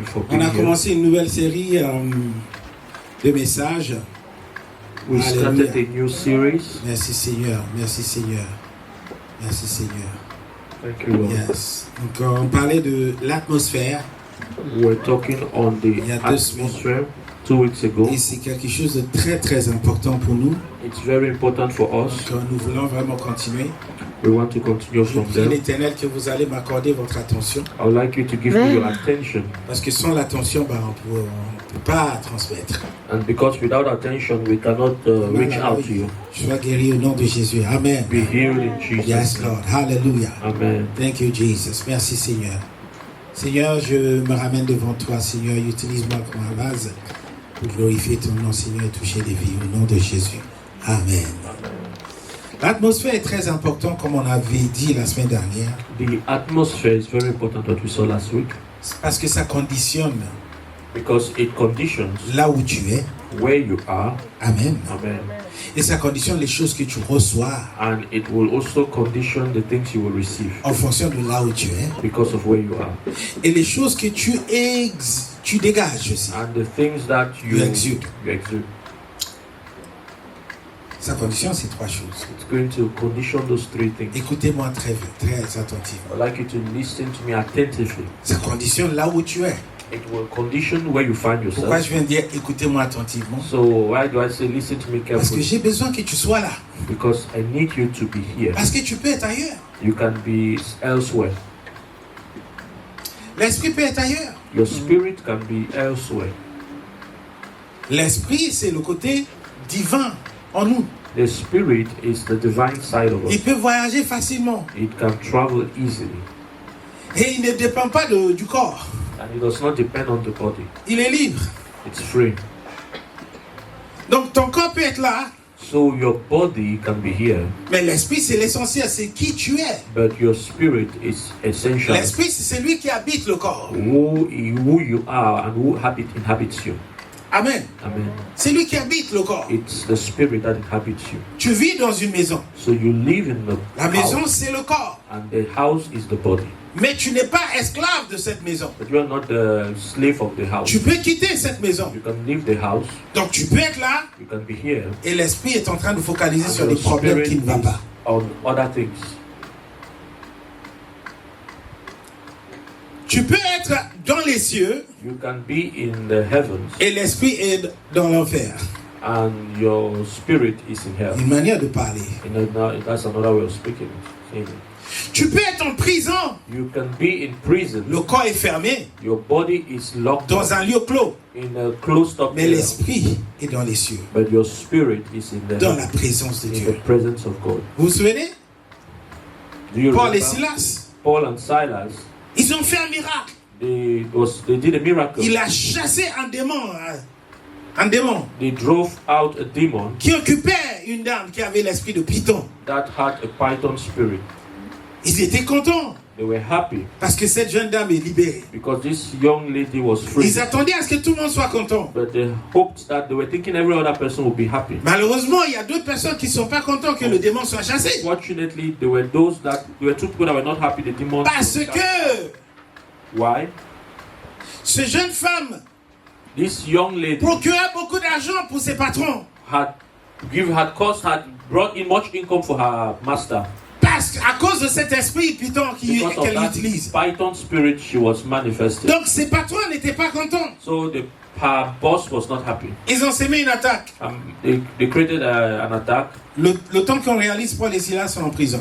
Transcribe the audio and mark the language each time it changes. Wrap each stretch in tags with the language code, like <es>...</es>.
<fr>On a commencé une nouvelle série de messages.</fr> <en>We started a new series.</en> <fr>Merci Seigneur, merci Seigneur, merci Seigneur.</fr> <en>Thank you, Lord. Yes.</en> <fr>Donc on parlait de l'atmosphère.</fr> <en>We're talking on the atmosphere 2 weeks ago.</en> <fr>Et c'est quelque chose de très très important pour nous.</fr> <en>It's very important for us.</en> <fr>Donc nous voulons vraiment continuer.</fr> <en>We want to continue from there.</en> <fr>Je prie l'Éternel que vous allez m'accorder votre attention.</fr> <en>I would like you to give me your attention.</en> <fr>Parce que sans l'attention, on ne peut pas transmettre.</fr> <en>And because without attention, we cannot reach out to you.</en> <fr>Sois guéri au nom de Jésus. Amen.</fr> <en>Be healed in Jesus' Yes, Lord. Hallelujah. Amen. Thank you, Jesus.</en> <fr>Merci, Seigneur. Seigneur, je me ramène devant toi, Seigneur. Utilise-moi comme un vase pour glorifier ton nom, Seigneur, et toucher des vies au nom de Jésus. Amen. L'atmosphère est très importante, comme on avait dit la semaine dernière.</fr> <en>The atmosphere is very important, what we saw last week.</en> <fr>Parce que ça conditionne.</fr> <en>Because it conditions</en> <fr>là où tu es.</fr> <en>Where you are. Amen. Amen.</en> <fr>Et ça conditionne les choses que tu reçois.</fr> <en>And it will also condition the things you will receive.</en> <fr>En fonction de là où tu es.</fr> <en>Because of where you are.</en> <fr>Et les choses que tu dégages aussi.</fr> <en>And the things that you exude.</en> <fr>Ça conditionne ces trois choses.</fr> <en>It's going to condition those three things.</en> <fr>Écoutez-moi très attentivement.</fr> <en>I'd like you to listen to me attentively.</en> <fr>Ça conditionne là où tu es.</fr> <en>It will condition where you find yourself.</en> <fr>Pourquoi je viens de dire écoutez-moi attentivement?</fr> <en>So why do I say listen to me carefully?</en> <fr>Parce que j'ai besoin que tu sois là.</fr> <en>Because I need you to be here.</en> <fr>Parce que tu peux être ailleurs.</fr> <en>You can be elsewhere.</en> <fr>L'esprit peut être ailleurs.</fr> <en>Your spirit can be elsewhere.</en> <fr>L'esprit, c'est le côté divin en nous.</fr> <en>The spirit is the divine side of us.</en> <fr>Il peut voyager facilement.</fr> <en>It can travel easily.</en> <fr>Et il ne dépend pas du corps.</fr> <en>And it does not depend on the body.</en> <fr>Il est libre.</fr> <en>It's free.</en> <fr>Donc ton corps peut être là.</fr> <en>So your body can be here.</en> <fr>Mais l'esprit, c'est l'essentiel, c'est qui tu es.</fr> <en>But your spirit is essential.</en> <fr>L'esprit, c'est celui qui habite le corps.</fr> <en>Who you are and who inhabits you. Amen. Amen.</en> <fr>C'est lui qui habite le corps.</fr> <en>It's the spirit that inhabits you.</en> <fr>Tu vis dans une maison.</fr> <en>So you live in the</en> <fr>La maison, c'est le corps.</fr> <en>And the house is the body.</en> <fr>Mais tu n'es pas esclave de cette maison.</fr> <en>But you are not the slave of the house.</en> <fr>Tu peux quitter cette maison.</fr> <en>You can leave the house.</en> <fr>Donc tu peux être là.</fr> <en>You can be here.</en> <fr>Et l'esprit est en train de focaliser sur les problèmes qui ne vont pas.</fr> <en>On other things.</en> <fr>Tu peux être dans les cieux.</fr> <en>You can be in the heavens.</en> <fr>Et l'esprit est dans l'enfer.</fr> <en>And your spirit is in hell.</en> <fr>Une manière de parler.</fr> <en>That's another way of speaking.</en> <fr>Tu peux être en prison.</fr> <en>You can be in prison.</en> <fr>Le corps est fermé.</fr> <en>Your body is locked</en> <fr>dans un lieu clos.</fr> <en>In a closed up.</en> <fr>Mais l'esprit est dans les cieux.</fr> <en>But your spirit is in the</en> <fr>dans la présence de Dieu.</fr> <en>The presence of God.</en> <fr>Vous vous souvenez? Paul et Silas.</fr> <en>Paul and Silas.</en> <fr>Ils ont fait un miracle.</fr> <en>They did a miracle.</en> <fr>Il a chassé un démon. Un démon.</fr> <en>They drove out a demon.</en> <fr>Qui occupait une dame qui avait l'esprit de Python.</fr> <en>That had a python spirit.</en> <fr>Ils étaient contents.</fr> <en>They were happy.</en> <fr>Parce que cette jeune dame est libérée.</fr> <en>Because this young lady was free.</en> <fr>Ils attendaient à ce que tout le monde soit content.</fr> <en>But they hoped that they were thinking every other person would be happy.</en> <fr>Malheureusement, il y a d'autres personnes qui ne sont pas contents que le démon soit chassé.</fr> <en>Fortunately, there were two people that were not happy the demon.</en> <fr>Parce que</fr> <en>Why?</en> <fr>Cette jeune femme</fr> <en>This young lady</en> <fr>procurait beaucoup d'argent pour ses patrons.</fr> <en>had brought in much income for her master.</en> <fr>Parce qu'à cause de cet esprit Python qu'elle utilise.</fr> <en>Python spirit she was manifesting.</en> <fr>Donc ses patrons n'étaient pas contents.</fr> <en>So her boss was not happy.</en> <fr>Ils ont semé une attaque.</fr> <en>They created an attack.</en> <fr>Le temps qu'on réalise, Paul et Silas sont en prison.</fr>